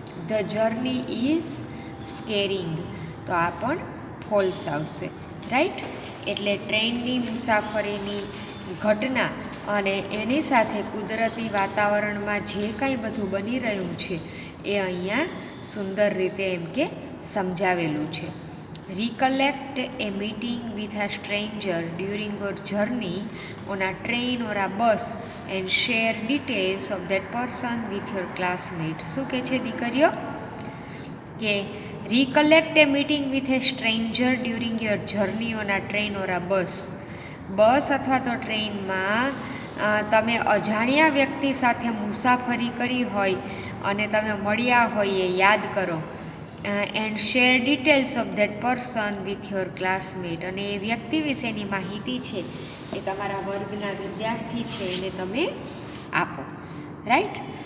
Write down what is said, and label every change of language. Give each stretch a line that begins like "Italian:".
English: the journey is scaring,
Gujarati: તો આ પણ ફોલ્સ આવશે. રાઈટ? એટલે ટ્રેનની મુસાફરીની ઘટના અને એની સાથે કુદરતી વાતાવરણમાં જે કાંઈ બધું બની રહ્યું છે એ અહીંયા સુંદર રીતે એમ કે સમજાવેલું છે.
English: Recollect a meeting with a stranger during your journey on a train or a bus and share details of that person with your classmate.
Gujarati: શું કહે છે દીકરીઓ? કે
English: recollect a meeting with a stranger during your journey on a train or a bus.
Gujarati: બસ અથવા તો ટ્રેનમાં તમે અજાણ્યા વ્યક્તિ સાથે મુસાફરી કરી હોય અને તમે મળ્યા હોય એ યાદ કરો.
English: And share details of that person with your classmate.
Gujarati: અને એ વ્યક્તિ વિશેની માહિતી છે એ તમારા વર્ગના વિદ્યાર્થી છે એને તમે આપો. રાઈટ.